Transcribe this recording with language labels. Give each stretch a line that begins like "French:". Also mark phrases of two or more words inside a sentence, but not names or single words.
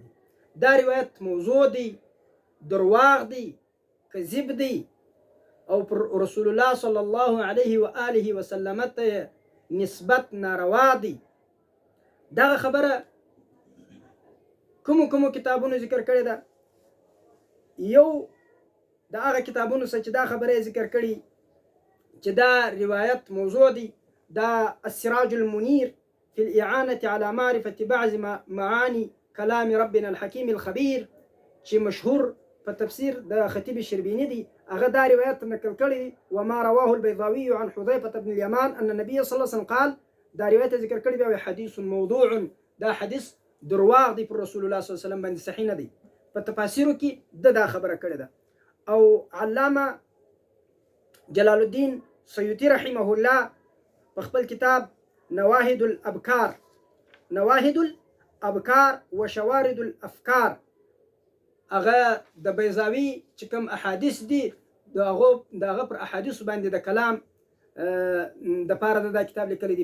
Pashto: دا روایت موضوع دی، درواغ دی، کذب دی، او پر رسول الله صلی الله علیه و آله وسلم ته نسبت ناروا دی. دغه خبره کومو کتابونو ذکر کړی ده. یو د هغه کتابونو څخه چې دا خبره ذکر کړي چې دا روایت موضوع دی، دا السراج المنیر في الإعانة على معرفة بعض معاني كلام ربنا الحكيم الخبير چې مشهور په تفسیر د خطیب شربینی دی. هغه دا روایت نقل کړی
Arabic: وما رواه البيضاوي عن حذيفة بن اليمان أن النبي صلى الله عليه وسلم قال.
Pashto: دا روایت ذکر کړی بیا حدیث موضوع، دا حدیث درواغ دی، پر رسول الله صلی الله علیه وسلم باندې صحیح نه دی. په تفاسیرو کې دا خبره کړې ده. او علامه جلال الدین سیوطی رحمه الله په خپل کتاب نواهد الابکار وشوارد الافکار، هغه د بیضاوي چې کوم احادیث دي دغه پر احادیث باندې د کلام د پاره د کتاب لیکلی دی.